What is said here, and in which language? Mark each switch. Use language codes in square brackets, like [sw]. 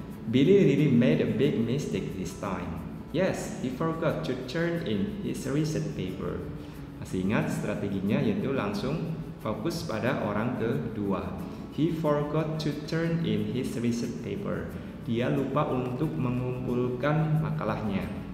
[en] Billy really made a big mistake this time. Yes, he forgot to turn in his receipt paper. [id] Masih ingat strateginya yaitu langsung fokus pada orang kedua. [en] He forgot to turn in his receipt paper. [id] Dia lupa untuk mengumpulkan makalahnya.